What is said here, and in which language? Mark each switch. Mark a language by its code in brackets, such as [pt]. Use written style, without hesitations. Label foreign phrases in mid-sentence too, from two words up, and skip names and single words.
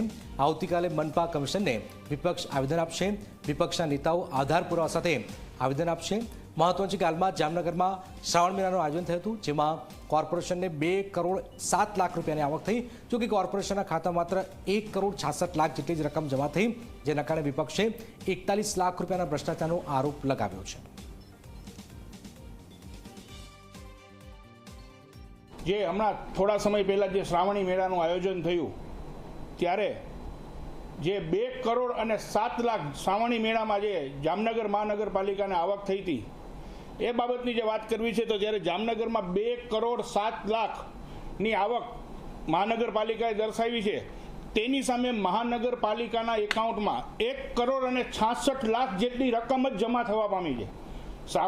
[gu] આવતીકાલે મનપા કમિશન ને વિપક્ષ આવેદન આપશે। વિપક્ષના નેતાઓ આધાર પુરાવા સાથે આવેદન આપશે। મહત્વનું છે કે હાલમાં જામનગર में શ્રાવણ મેળાનું આયોજન થયું હતું, જેમાં કૉર્પોરેશન ને 2 કરોડ 7 લાખ રૂપિયાની આવક થઈ, [hi] जो कि [gu] કૉર્પોરેશનના ખાતા માત્ર 1 કરોડ 66 લાખ જેટલી જ રકમ જમા થઈ, જેના કારણે વિપક્ષે 41 લાખ રૂપિયાના ભ્રષ્ટાચારનો આરોપ લગાવ્યો છે। જે હમણાં થોડા સમય પહેલા જે શ્રાવણી મેળાનું આયોજન થયું ત્યારે જે 2 કરોડ અને 7 લાખ શ્રાવણી મેળામાં જે જામનગર મહાનગરપાલિકાને આવક થઈ હતી એ બાબતની જે વાત કરવી છે તો જ્યારે જામનગરમાં 2 કરોડ 7 લાખની આવક મહાનગરપાલિકાએ દર્શાવી છે તેની સામે મહાનગરપાલિકાના એકાઉન્ટમાં 1 કરોડ અને 66 લાખ જેટલી રકમ જ જમા થવા પામી છે।